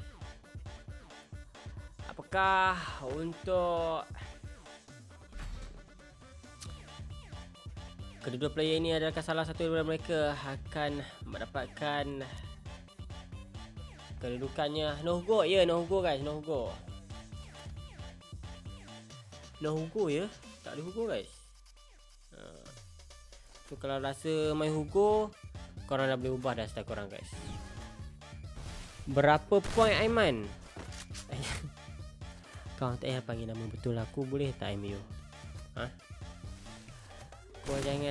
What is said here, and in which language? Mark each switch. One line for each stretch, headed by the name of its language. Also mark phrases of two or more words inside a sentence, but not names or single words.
Malay: Apakah untuk kedua player ini adalah salah satu daripada mereka akan mendapatkan kedudukannya?
English: No go ya, no go guys, no go. No Hugo ya,
Malay: tak ada Hugo guys. So kalau rasa main Hugo, korang dah boleh ubah dah style korang guys. Berapa point Aiman? Kau tak payah panggil nama betul aku, boleh tak MU? Kau jangan.